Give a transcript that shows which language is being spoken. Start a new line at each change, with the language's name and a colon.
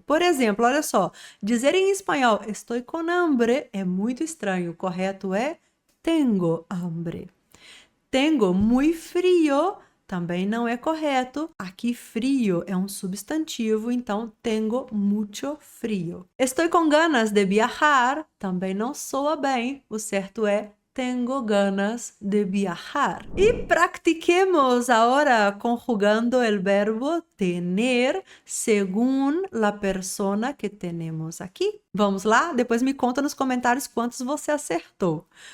Portuguese: Por exemplo, olha só, dizer em espanhol
Spanish: "estoy con hambre"
Portuguese: é muito estranho. O correto é
Spanish: tengo hambre. Tengo muy frío
Portuguese: também não é correto. Aqui frio é um substantivo, então
Spanish: tengo mucho frío. Estoy con ganas de viajar
Portuguese: também não soa bem. O certo é
Spanish: tengo ganas de viajar. E practiquemos agora conjugando el verbo tener según la persona que tenemos aqui.
Portuguese: Vamos lá? Depois me conta nos comentários quantos você acertou.